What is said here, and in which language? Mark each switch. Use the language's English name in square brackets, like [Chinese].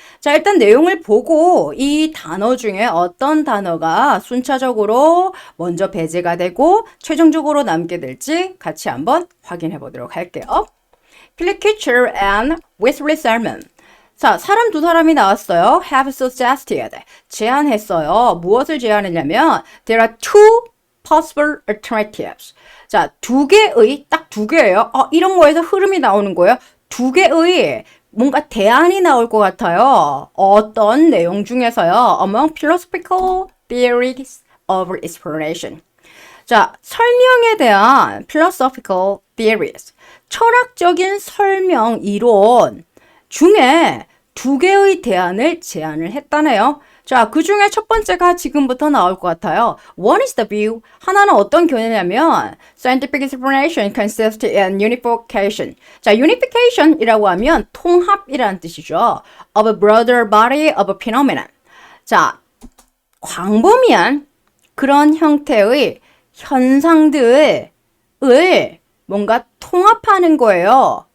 [Korean] 자, 일단 내용을 보고 이 단어 중에 어떤 단어가 순차적으로 먼저 배제가 되고 최종적으로 남게 될지 같이 한번 확인해 보도록 할게요. Click Kitchen and Wesley Salmon. 자, 사람 두 사람이 나왔어요. [English] have suggested. [Korean] 제안했어요. 무엇을 제안했냐면 [English] there are two possible alternatives. [Korean] 자, 딱 두 개예요. 이런 거에서 흐름이 나오는 거예요. 두 개의 뭔가 대안이 나올 것 같아요. 어떤 내용 중에서요. [English] Among philosophical theories of explanation. [Korean] 자, 설명에 대한 [English] philosophical theories. [Korean] 철학적인 설명 이론 중에 두 개의 대안을 제안을 했다네요. 자, 그 중에 첫 번째가 지금부터 나올 것 같아요. [English] One is the view. [Korean] 하나는 어떤 견해냐면 [English] scientific explanation consists in unification. [Korean] 자, unification이라고 하면 통합이라는 뜻이죠. [English] Of a broader body of phenomena. [Korean] 자, 광범위한 그런 형태의 현상들을 뭔가 통합하는 거예요.